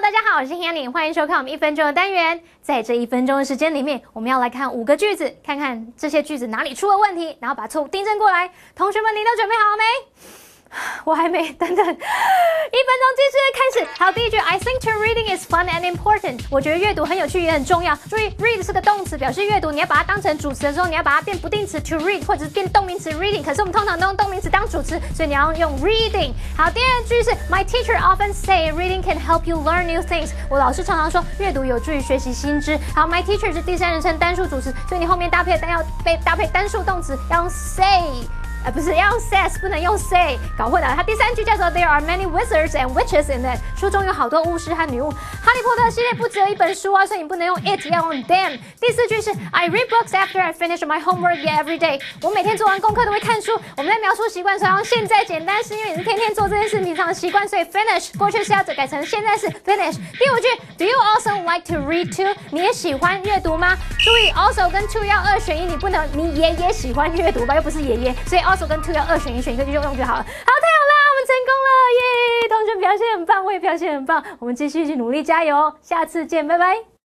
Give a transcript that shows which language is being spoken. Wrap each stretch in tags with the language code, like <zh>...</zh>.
<zh>好，我是 Hanny， 欢迎收看我们1分钟的单元。在这1分钟的时间里面，我们要来看5个句子，看看这些句子哪里出了问题，然后把错误订正过来。同学们，你都准备好了没？我还没，等等，1分钟计时开始。好，第一句</zh> <en>，I think to reading is fun and important。</en> <zh>我觉得阅读很有趣也很重要。注意 ，read 是个动词，表示阅读，你要把它当成主词的时候，你要把它变不定词 to read， 或者是变动名词 reading。可是我们通常都用动名词当主词，所以你要用 reading。好，第二句是</zh> <en>My teacher often say reading can help you learn new things。</en> <zh>我老师常常说阅读有助于学习新知。好 ，My teacher 是第三人称单数主词，所以你后面要被搭配单数动词，要用 say。不是要用 says， 不能用 say， 搞混了。它第3句叫做</zh> <en>There are many wizards and witches in it。</en> <zh>书中有好多巫师和女巫。哈利波特系列不只有1本书啊，所以你不能用 it， 要用 them。第4句是</zh> <en>I read books after I finish my homework every day。</en> <zh>我每天做完功课都会看书。我们在描述习惯时要用现在简单，是因为你是天天做这件事平常的习惯，所以 finish 过去式要改成现在式 finish。第5句</zh> <en>Do you also like to read too？</en> <zh>你也喜欢阅读吗？注意 also 跟 to 要2选1，你不能你也喜欢阅读吧，又不是爷爷，所以 also 跟 to 要2选1，选一个就用就好了。好，太好啦，我们成功了耶！同学表现很棒，我也表现很棒，我们继续去努力加油，下次见，拜拜。</zh>